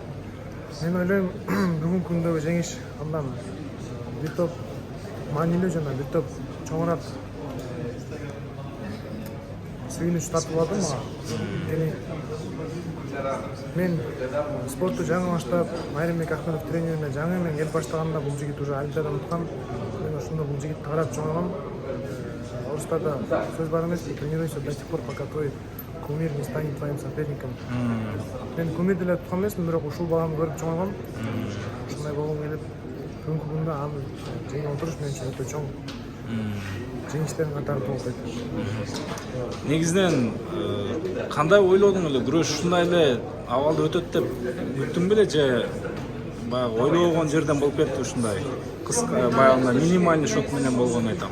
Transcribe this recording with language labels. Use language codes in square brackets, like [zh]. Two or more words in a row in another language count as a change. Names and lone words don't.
[ky] Мен ойлойм бүгүнкү күндөгү жеңиш андан бир топ маанилүү жана бир топ чоңураак сүйүнүч тартып алдым мага. Мен спортту жаңы баштап, Майрамбек Ахмедов тренериме жаңы мен келип баштаганда бул жигит уже олимпиададан уткан. Мен ошондо бул жигитти карап чоңойгом. Орустарда сөз бар эмес, [ru] тренируйся до тех пор, пока твой кумир не станет твоим соперником. [ky] Мен кумир деле туткан эмесмин, бирок ушул баланы көрүп чоңойгом. Ушундай болгум келип, бүгүнкү күндө аны жеңип отуруш мен үчүн өтө чоң жеңиштердин катары болуп кетти. Негизинен кандай ойлодуң эле күрөш ушундай эле абалда өтөт деп күттүң беле же баягы ойлогон жерден болуп кетти ушундай кыска баягы минимальный шот менен болгонун айтам.